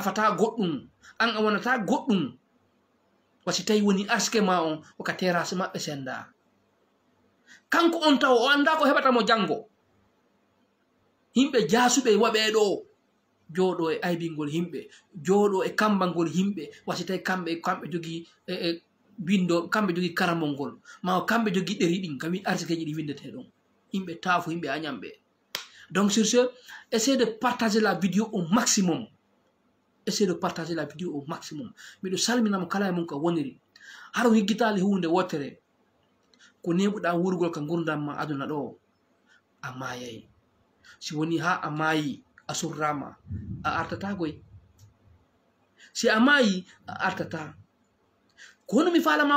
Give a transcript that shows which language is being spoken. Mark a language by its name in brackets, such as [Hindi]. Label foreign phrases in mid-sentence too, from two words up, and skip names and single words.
[Fula] nafata goɗɗum an a wonata goɗɗum wasi tawi woni arsike ma on oka terrasse maɓɓe senda kanko on taw o anda ko heɓata mo janggo himɓe jasuɓe waɓe ɗo joɗo e aybingol himɓe joɗo e kambangol himɓe wasi tawi kamɓe jogui bindo kamɓe jogui karamol ngol ma kamɓe jogui ɗeri ɗin kam arsikeji ɗi windete ɗon himɓe taafo himɓe añamɓe. [French] Donc sur ce essayez de partager la vidéo au maximum, essayez de partager la vidéo au maximum. [Fula] Miɗo salminamo kala e mum ko woniri haro higgitali hunde wotere ko neɓuɗa wurgol ka gurdam ma aduna ɗo a mayay si woni ha a maayi a surrama a artata goy si a maayi a artata ko hono mi falama